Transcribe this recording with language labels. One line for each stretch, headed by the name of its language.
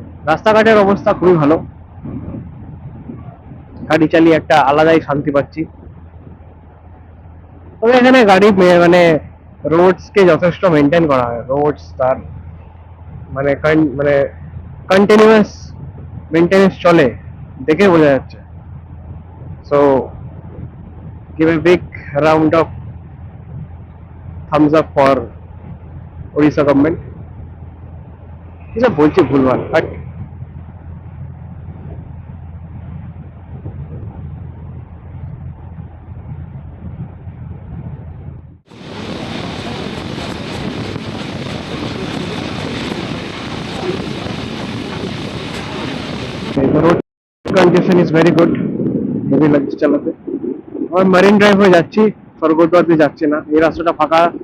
Bangla: রাস্তাঘাটের অবস্থা খুবই ভালো, গাড়ি চালিয়ে একটা আলাদাই শান্তি পাচ্ছি। তবে এখানে গাড়ি মানে রোডস কে যথেষ্ট মেনটেন করা হয়। রোডস তার মানে মানে কন্টিনিউয়াস মেনটেনেন্স চলে, দেখে বোঝা যাচ্ছে।
English: So give a big round of thumbs up for Odisha government.
Bangla: এসব বলছি ভুলভাল, but
English: the road condition is very good,
Bangla: heavy লাগছে চালাতে। আমার মারিন ড্রাইভ হয়ে যাচ্ছি, স্বর্গদ্বার দিয়ে যাচ্ছি না। এই রাস্তাটা ফাঁকা,